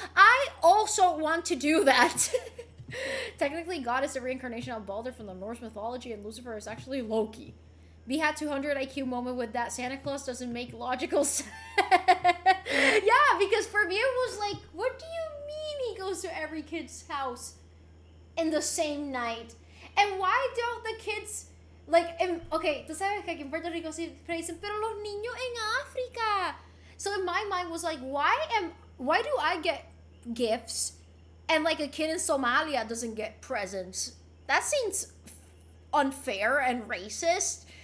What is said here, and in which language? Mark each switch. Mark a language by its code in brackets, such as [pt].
[en] I also want to do that. Technically, God is the reincarnation of Balder from the Norse mythology, and Lucifer is actually Loki. B had 200 IQ moment with that. Santa Claus doesn't make logical sense. Yeah, because for me it was like, what do you mean he goes to every kid's house in the same night? And why don't the kids, like, okay, [es] tú sabes que aquí en Puerto Rico siempre dicen, pero los niños en África. [en] So in my mind was like, why do I get gifts and like a kid in Somalia doesn't get presents? That seems unfair and racist.